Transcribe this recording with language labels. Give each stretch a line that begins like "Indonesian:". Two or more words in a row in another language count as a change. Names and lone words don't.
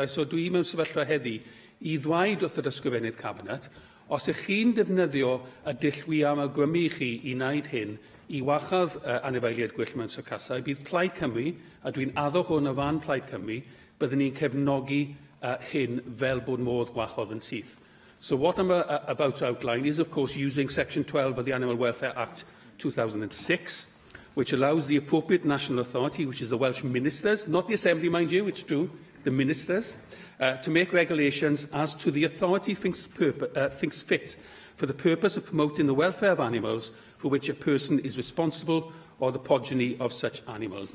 Welsh: So dwi mewn sefyllfa heddi I ddweud wrth yr ysgrifennydd Cabinet, os ych chi'n defnyddio y dull wy am awgrymu chi I wneud hyn I wachadd anifeiliaid gwyllt mewn syrcasau, bydd Plaid Cymru, a dwi'n addo hwn o fan Plaid Cymru, byddwn ni'n cefnogi hyn fel bod modd gwachodd yn syth.
English: So what I'm about to outline is, of course, using Section 12 of the Animal Welfare Act 2006, which allows the appropriate national authority, which is the Welsh ministers, not the Assembly, mind you, it's true, the ministers, to make regulations as to the authority thinks fit for the purpose of promoting the welfare of animals for which a person is responsible or the progeny of such animals.